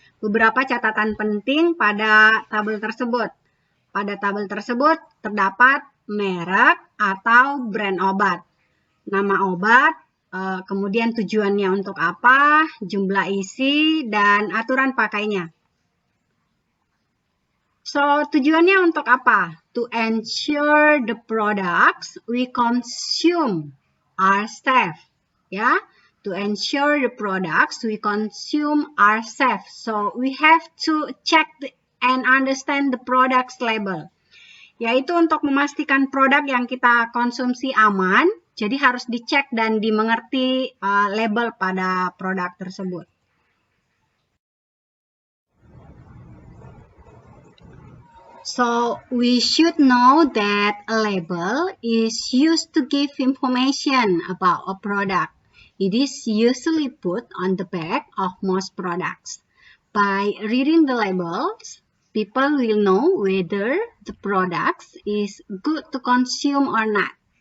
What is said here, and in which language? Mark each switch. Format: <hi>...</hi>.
<id>Beberapa catatan penting pada tabel tersebut. Pada tabel tersebut terdapat merek atau brand obat, nama obat, kemudian tujuannya untuk apa, jumlah isi, dan aturan pakainya. So, tujuannya untuk apa?</id> <en>To ensure the products we consume are safe. Ya, to ensure the products we consume are safe. So, we have to check and understand the product's label.</en> <id>Yaitu untuk memastikan produk yang kita konsumsi aman, jadi harus dicek dan dimengerti label pada produk tersebut.</id> <en>So, we should know that a label is used to give information about a product. It is usually put on the back of most products. By reading the labels, people will know whether the product is good to consume or not.</en>